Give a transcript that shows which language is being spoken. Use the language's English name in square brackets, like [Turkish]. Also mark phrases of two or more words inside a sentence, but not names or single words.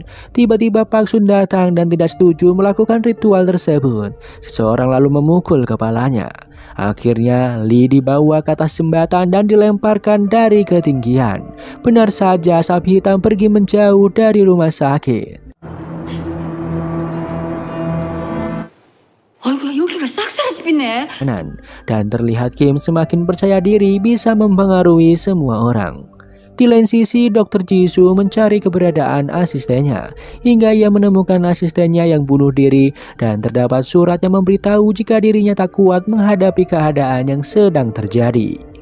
[Indonesian] Tiba-tiba Park Sun datang dan tidak setuju melakukan ritual tersebut. Seseorang lalu memukul kepalanya. Akhirnya Lee dibawa ke atas jembatan dan dilemparkan dari ketinggian. Benar saja asap hitam pergi menjauh dari rumah sakit. [Korean] 아이고야, 여기가 싹사라집이네. [Indonesian] Dan terlihat Kim semakin percaya diri bisa mempengaruhi semua orang. Di lain sisi, Dr. Jisoo mencari keberadaan asistennya hingga ia menemukan asistennya yang bunuh diri dan terdapat surat yang memberitahu jika dirinya tak kuat menghadapi keadaan yang sedang terjadi.